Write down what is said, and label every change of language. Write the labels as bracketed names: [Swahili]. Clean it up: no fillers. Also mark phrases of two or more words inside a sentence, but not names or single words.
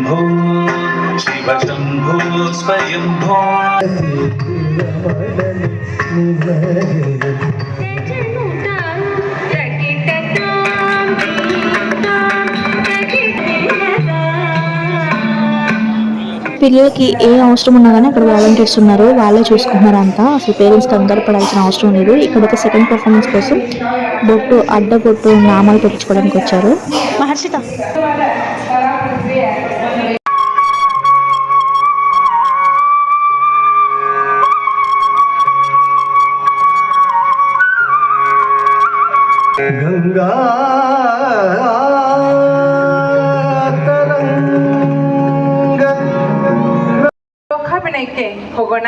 [Sanskrit] शिवशम्भो स्वयम्भो [Telugu] పిల్లలకి ఏ అవసరం ఉన్నా కానీ అక్కడ వాలంటీర్స్ ఉన్నారు, వాళ్ళే చూసుకుంటున్నారు అంతా. అసలు పేరెంట్స్ కంగారు పడాల్సిన అవసరం లేదు. ఇక్కడైతే [English] second performance [Telugu] కోసం అడ్డ బొట్టు నామాలు పెట్టించుకోవడానికి వచ్చారు. మహర్షిత [Kannada] ಗಂಗಾ ಲೋಕಾಭಿನಯಕ್ಕೆ ಹೋಗೋಣ.